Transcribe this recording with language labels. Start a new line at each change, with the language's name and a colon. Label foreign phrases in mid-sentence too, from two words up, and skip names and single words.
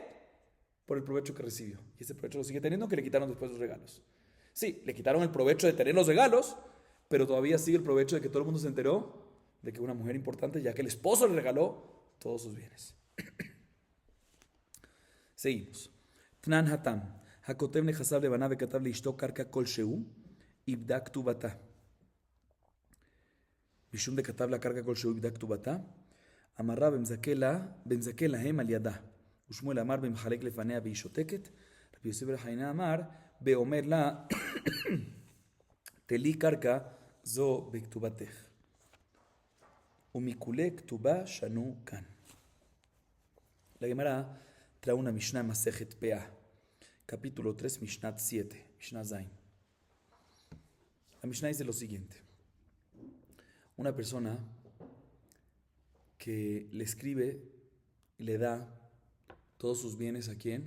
Spanish: Por el provecho que recibió. Y ese provecho lo sigue teniendo, que le quitaron después los regalos. Sí, le quitaron el provecho de tener los regalos, pero todavía sigue el provecho de que todo el mundo se enteró de que una mujer importante, ya que el esposo le regaló todos sus bienes. Seguimos.
Aramaic: תנן התם.
Hebrew: הכותב נכסיו לבניו וכתב לאשתו קרקע כל שהוא איבדה כתובתה.
Aramaic: משום דכתב לה קרקע כלשהו יבדק כתובתה, אמרה במזכה להם על ידה. ושמואל אמר במחלק לפניה והיא שותקת. רבי יוסף בן חנינא אמר באומר לה תלי קרקע זו בכתובתך. ומכולי כתובה שנו כאן.
Spanish: La Gemara trae una Mishnah en Masejet Peah, capítulo 3, Mishnah 7, Mishnah Zain. La Mishnah dice lo siguiente. Una persona que le escribe y le da todos sus bienes, ¿a quién?